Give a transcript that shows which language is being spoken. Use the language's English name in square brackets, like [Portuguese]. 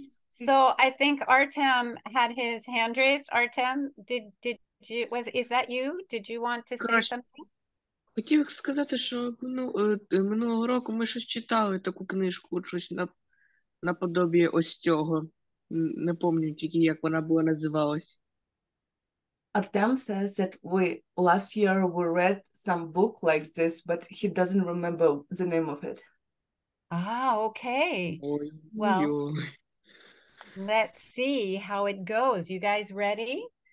[English] So I think Artem had his hand raised. Artem, is that you? Did you want to say [Ukrainian] Коротше, [English] something? [Ukrainian] хотів сказати, що минулого року ми щось читали таку книжку, щось наподобі ось цього. Не пам'ятаю тільки, як вона була називалась. [English] Artem says that last year we read some book like this, but he doesn't remember the name of it. Ah, okay. Ой, Well, ой. let's see how it goes. You guys ready?